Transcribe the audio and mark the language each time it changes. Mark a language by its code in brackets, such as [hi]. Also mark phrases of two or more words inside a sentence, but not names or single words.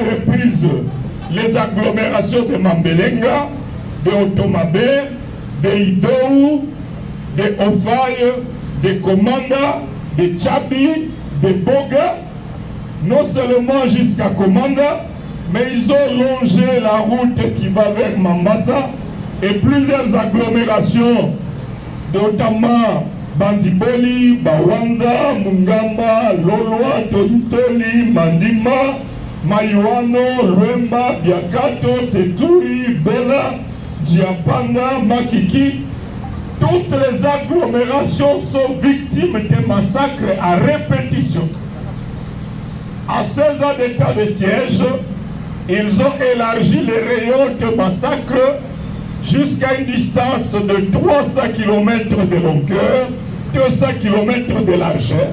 [fr] reprises les agglomérations de Mambelenga, de Otomabe, de Idou, de Ofaye, de Komanda, de Tchabi, de Boga, non seulement jusqu'à Komanda, mais ils ont longé la route qui va vers Mambasa et plusieurs agglomérations, notamment Bandiboli, Bawanza, Mungamba, Lolwa, Tontoli, Mandima, Mayuano, Lwemba, Biakato, Teturi, Bela, Diapanga, Makiki. Toutes les agglomérations sont victimes de massacres à répétition. À 16 ans d'état de siège, ils ont élargi les rayons de massacre jusqu'à une distance de 300 km de longueur, 200 km de largeur.